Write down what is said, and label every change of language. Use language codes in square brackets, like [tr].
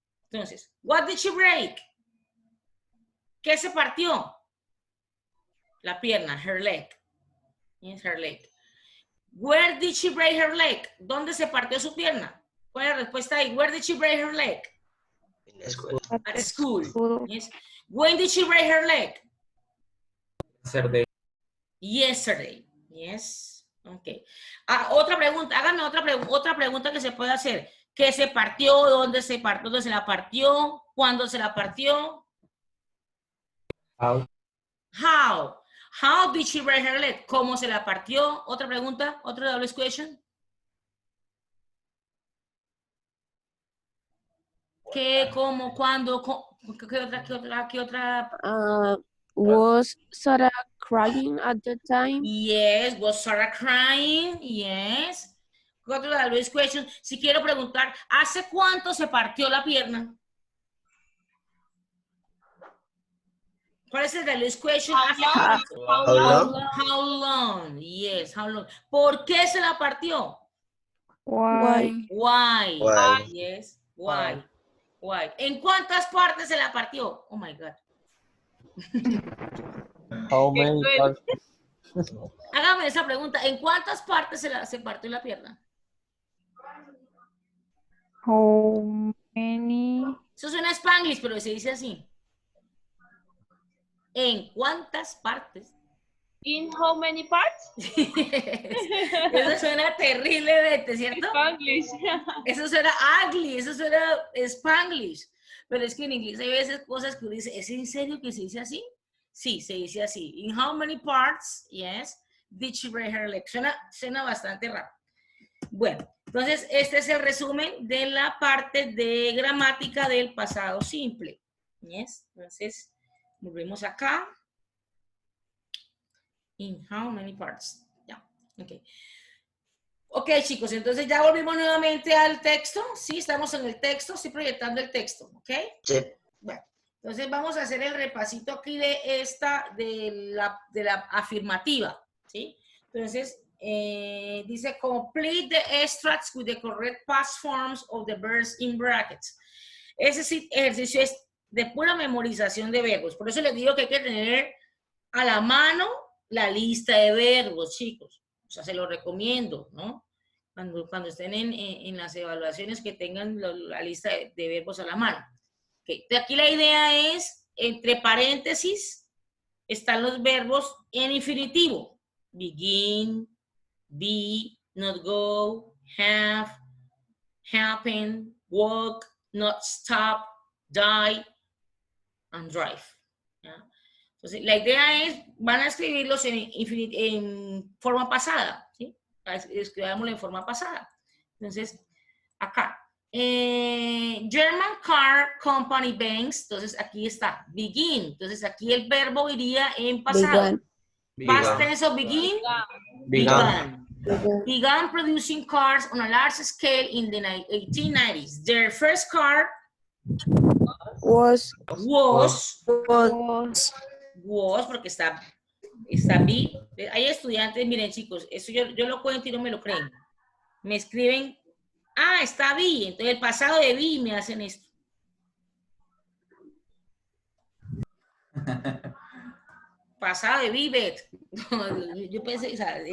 [es] Entonces, [en] what did she break? [es] ¿Qué se partió? La pierna, [en] her leg. Yes, her leg. Where did she break her leg? [es] ¿Dónde se partió su pierna? ¿Cuál es la respuesta ahí? [en] Where did she break her leg? In the school. At school. Yes. When did she break her leg? Yesterday. Yes. Okay. [es] Otra pregunta. Háganme otra pregunta que se puede hacer. ¿Qué se partió? ¿Dónde se la partió? ¿Cuándo se la partió? [en] How? How did she break her leg? [es] ¿Cómo se la partió? Otra pregunta, otro double question. ¿Qué, cómo, cuándo? ¿Qué otra? [en] Was Sarah crying at the time? Yes, was Sarah crying? Yes. [es] ¿Qué otro double question? Si quiero preguntar, ¿hace cuánto se partió la pierna? ¿Cuál es el double question? [en] How long? How long? Yes, how long. [es] ¿Por qué se la partió? [en] Why? Why? Why? Yes, why? Why? [es] ¿En cuántas partes se la partió? [en] Oh my God. How many parts? [es] Hágame esa pregunta. ¿En cuántas partes se partió la pierna? [en] How many? [es] Eso suena a Spanglish, pero se dice así. ¿En cuántas partes? [en] In how many parts? [es] Eso suena terriblemente, ¿cierto? [en] Spanglish. [es] Eso suena ugly, eso suena Spanglish. Pero es que en inglés hay veces cosas que uno dice, ¿es en serio que se dice así? Sí, se dice así. [en] In how many parts, yes, did she break her leg? [es] Suena bastante raro. Bueno, entonces este es el resumen de la parte de gramática del pasado simple. Yes, entonces volvemos acá. [en] In how many parts? [es] Ya, ok. Ok, chicos, entonces ya volvimos nuevamente al texto. Sí, estamos en el texto, estoy proyectando el texto, ¿ok? Sí. Bueno, entonces vamos a hacer el repasito aquí de la afirmativa, ¿sí? Entonces, dice, [en] complete the extracts with the correct past forms of the verbs in brackets. [es] Ese ejercicio es de pura memorización de verbos. Por eso les digo que hay que tener a la mano la lista de verbos, chicos. O sea, se lo recomiendo, ¿no? Cuando estén en las evaluaciones, que tengan la lista de verbos a la mano. Okay. De aquí la idea es, entre paréntesis, están los verbos en infinitivo. [en] Begin, be, not go, have, happen, walk, not stop, die, and drive. [es] ¿Ya? Entonces, la idea es, van a escribirlos en forma pasada, ¿sí? Escribámoslo en forma pasada. Entonces, acá. German Car Company Banks, entonces aquí está, begin. Entonces, aquí el verbo iría en pasado. [en] Past tense of begin. Began. Began producing cars on a large scale in the 1890s. Their first car was [es] porque está B. Hay estudiantes, miren chicos, eso yo lo cuento y no me lo creen. Me escriben, está B, entonces el pasado de B me hacen esto. Pasado de B, Bet. Yo pensé, o sea,